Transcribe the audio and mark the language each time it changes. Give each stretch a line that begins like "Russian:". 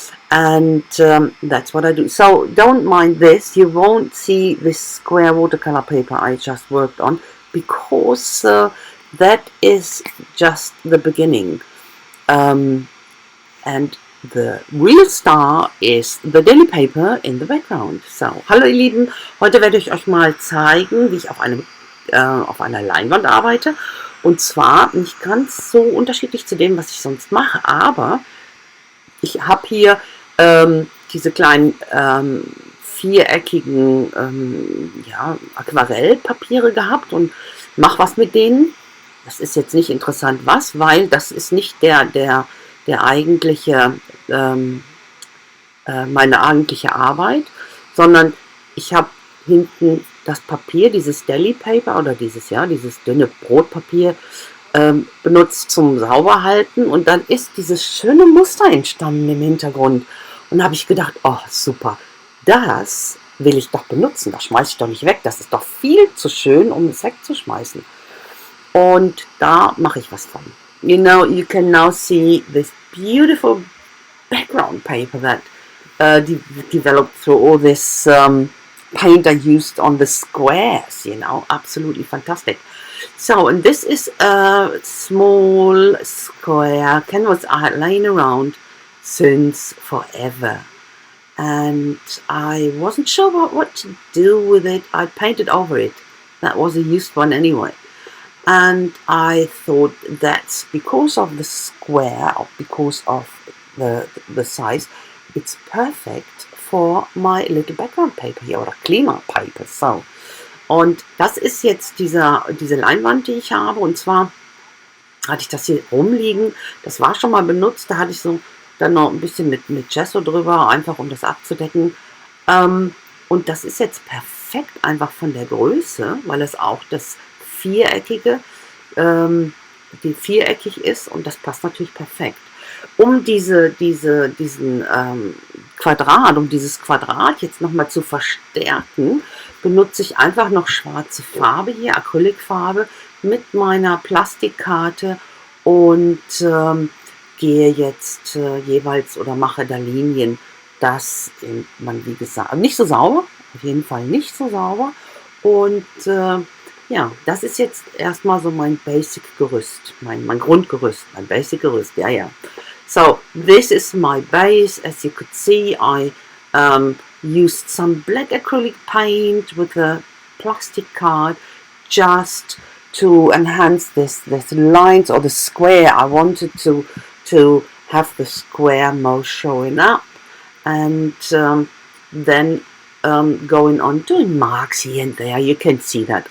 English: And that's what I do. So don't mind this, you won't see this square watercolor paper I just worked on, because that is just the beginning, and the real star is the daily paper in the background.
German: So, hallo ihr Lieben, heute werde ich euch mal zeigen, wie ich auf einer Leinwand arbeite, und zwar nicht ganz so unterschiedlich zu dem, was ich sonst mache, aber ich habe hier diese kleinen viereckigen Aquarellpapiere gehabt und mache was mit denen. Das ist jetzt nicht interessant was, weil das ist nicht der eigentliche, meine eigentliche Arbeit, sondern ich habe hinten das Papier, dieses Deli Paper oder dieses dünne Brotpapier benutzt zum Sauberhalten, und dann ist dieses schöne Muster entstanden im Hintergrund. Und da habe ich gedacht, oh super, das will ich doch benutzen, das schmeiße ich doch nicht weg, das ist doch viel zu schön, um es wegzuschmeißen. Und da mache ich was von.
English: You can now see this beautiful background paper that developed through all this paint I used on the squares, absolutely fantastic. So, and this is a small square canvas I had laying around since forever, and I wasn't sure what to do with it. I painted over it. That was a used one anyway, and I thought that's because of the square, or because of the size, it's perfect for my little background paper here,
German: oder
English: Klima paper.
German: So, und das ist jetzt diese Leinwand, die ich habe, und zwar hatte ich das hier rumliegen, das war schon mal benutzt, da hatte ich so dann noch ein bisschen mit Gesso drüber, einfach um das abzudecken, und das ist jetzt perfekt einfach von der Größe, weil es auch das viereckig ist, und das passt natürlich perfekt. Um dieses Quadrat jetzt nochmal zu verstärken, benutze ich einfach noch schwarze Farbe hier, Acrylfarbe, mit meiner Plastikkarte, und gehe jetzt jeweils oder mache da Linien, dass man, wie gesagt, nicht so sauber, auf jeden Fall nicht so sauber, und ja, das ist jetzt erstmal so mein Basic-Gerüst, mein Grundgerüst, mein Basic-Gerüst, ja.
English: So, this is my base. As you could see, I used some black acrylic paint with a plastic card just to enhance this lines, or the square. I wanted to have the square most showing up, and then going on doing marks here and there. You can see that.